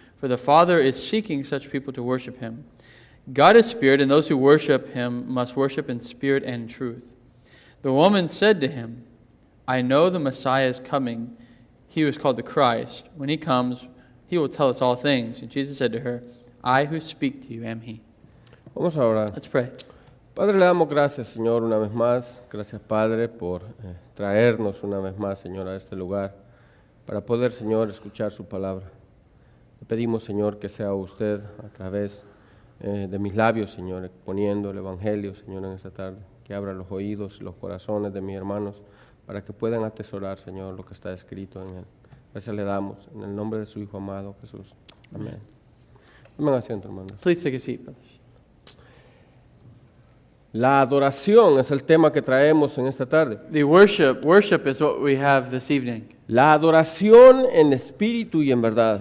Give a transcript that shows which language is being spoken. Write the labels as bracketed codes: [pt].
[en] For the Father is seeking such people to worship Him. God is spirit, and those who worship Him must worship in spirit and truth. The woman said to Him, I know the Messiah is coming, He who is called the Christ. When He comes, He will tell us all things. And Jesus said to her, I who speak to you am He. [es] Vamos a orar. [en] Let's pray. [es] Padre, le damos gracias, Señor, una vez más. Gracias, Padre, por traernos una vez más, Señor, a este lugar, para poder, Señor, escuchar su palabra. Le pedimos, Señor, que sea usted a través de mis labios, Señor, exponiendo el Evangelio, Señor, en esta tarde, que abra los oídos y los corazones de mis hermanos para que puedan atesorar, Señor, lo que está escrito en él. Gracias le damos en el nombre de su Hijo amado, Jesús. Amén. Tomen asiento, hermanos. [en] Please take a seat, brothers. [es] La adoración es el tema que traemos en esta tarde. [en] The worship is what we have this evening. [es] La adoración en espíritu y en verdad.